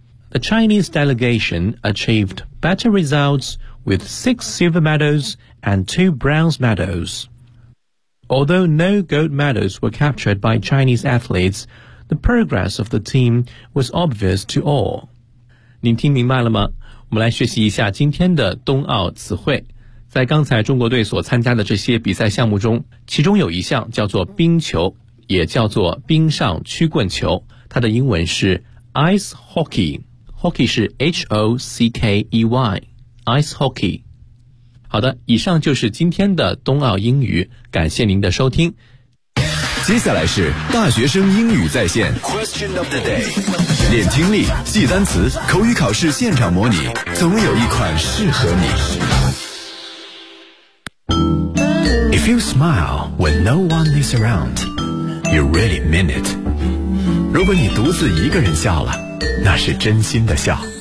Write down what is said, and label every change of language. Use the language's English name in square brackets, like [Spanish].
[English] The Chinese delegation achieved better results with 6 silver medals,and 2 bronze medals. Although no gold medals were captured by Chinese athletes, the progress of the team was obvious to all. [Chinese] 您听明白了吗？我们来学习一下今天的冬奥词汇。在刚才中国队所参加的这些比赛项目中，其中有一项叫做冰球，也叫做冰上曲棍球，它的英文是 ice hockey. [English] Hockey 是 H-O-C-K-E-Y. Ice hockey. [Chinese] 好的，以上就是今天的冬奥英语，感谢您的收听。接下来是大学生英语在线 [English] Question of the day， [Chinese] 练听力，记单词，口语考试现场模拟，总有一款适合你。 [English] If you smile when no one is around, you really mean it. [Chinese] 如果你独自一个人笑了，那是真心的笑。